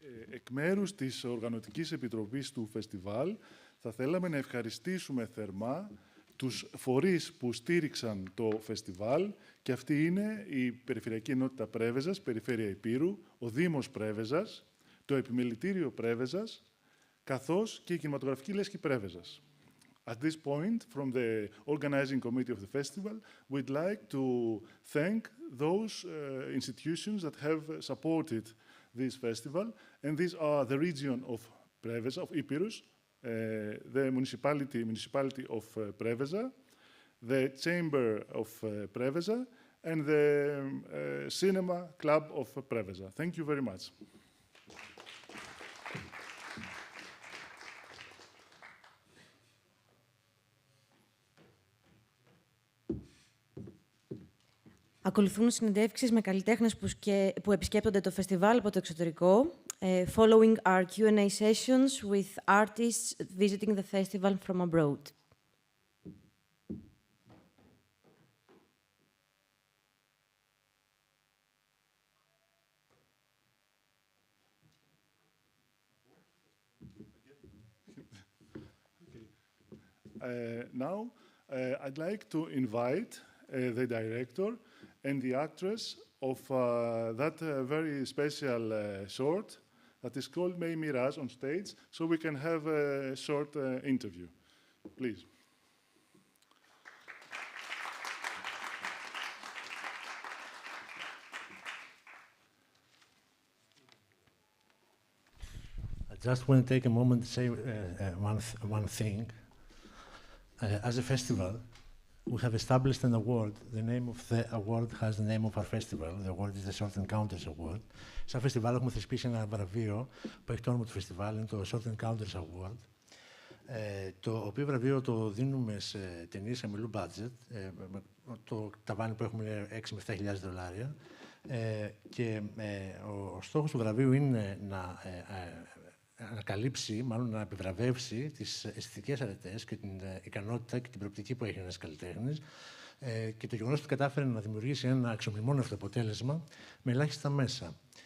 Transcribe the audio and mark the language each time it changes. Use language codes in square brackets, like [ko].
[el] Εκ μέρους της Οργανωτικής Επιτροπής του Φεστιβάλ θα θέλαμε να ευχαριστήσουμε θερμά τους φορείς που στήριξαν το φεστιβάλ και αυτή είναι η Περιφερειακή Ενότητα Πρέβεζας, Περιφέρεια Ηπείρου, ο Δήμος Πρέβεζας, το Επιμελητήριο Πρέβεζας, καθώς και η Κινηματογραφική Λέσχη Πρέβεζας. [en] At this point, from the organizing committee of the festival, we'd like to thank those institutions that have supported this festival, and these are the region of PREVEZA, of Epirus, the municipality of PREVEZA, the chamber of PREVEZA, and the cinema club of PREVEZA. Thank you very much. [el] Ακολουθούν συνεντεύξεις με καλλιτέχνες που επισκέπτονται το φεστιβάλ από το εξωτερικό. [en] Following our Q&A sessions with artists visiting the festival from abroad. Now, I'd like to invite the director and the actress of that very special short that is called May Mirage on stage, so we can have a short interview. Please. I just want to take a moment to say one thing. As a festival, we have established an award. The name of the award has the name of our festival. The award is the Short Encounters Award. [el] Σαν φεστιβάλ έχουμε θεσπίσει ένα βραβείο που έχει το όνομα του φεστιβάλ, είναι το Short Encounters Award, το οποίο βραβείο το δίνουμε σε ταινίες χαμηλού budget. Το ταβάνι που έχουμε είναι $6.000 με $7.000 και ο στόχος του βραβείου είναι να ανακαλύψει, μάλλον να επιβραβεύσει τις αισθητικές αρετές και την ικανότητα και την προοπτική που έχει ένας καλλιτέχνης και το γεγονός ότι κατάφερε να δημιουργήσει ένα αξιομνημόνευτο αποτέλεσμα με ελάχιστα μέσα.